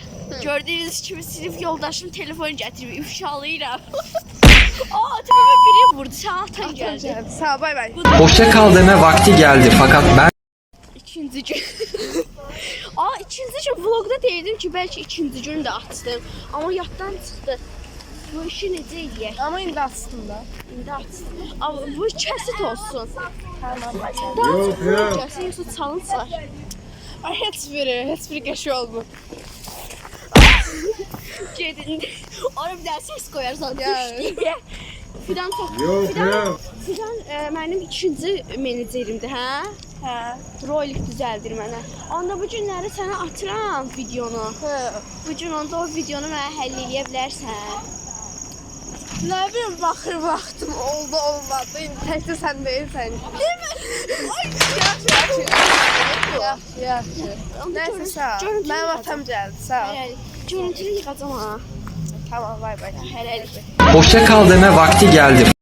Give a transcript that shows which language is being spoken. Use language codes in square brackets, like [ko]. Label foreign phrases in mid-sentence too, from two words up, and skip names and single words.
[az] Gördüğünüz kimi sinif yoldaşım telefon getirip ifşalayıram. [tr] Tepeme biri vurdu. Sen atan geldi. [az] Sağ ol, bay bay. [tr] Hoşça kal deme vakti geldi fakat ben İkinci gün. [az] İkinci gün vlogda deyirdim ki belki ikinci gün de açtım. Ama yaddan çıxdı. Bu işi necə eləyək? Ama indi açtım da. İndi açtım. Ama bu kəsit olsun. Tamam, Yok. Kəsit yoxsa challenge var. Ay, heç biri qəşi olmur. Gedin. [tr] Oraya bir daha ses koyarsan Yani. düş diye. Fidan çok. [az] Fidan mənim ikinci menecerimdir, hə? Hə. Rolik düzəldir mənə. Onda bu günləri sənə atıram videonu. Hə. Bu gün onda o videonu mənə həll eləyə bilərsən. Nə bilim, baxır vaxtım oldu, olmadı. İndi təkcə sən deyilsən. Yaxşı. Nəysə, sağ ol. Mənim atam gəldi, sağ ol. Görüntülü yığacam ha. Tamam, bay bay. Hələlik. [tr] hoşça kal deme vakti geldi.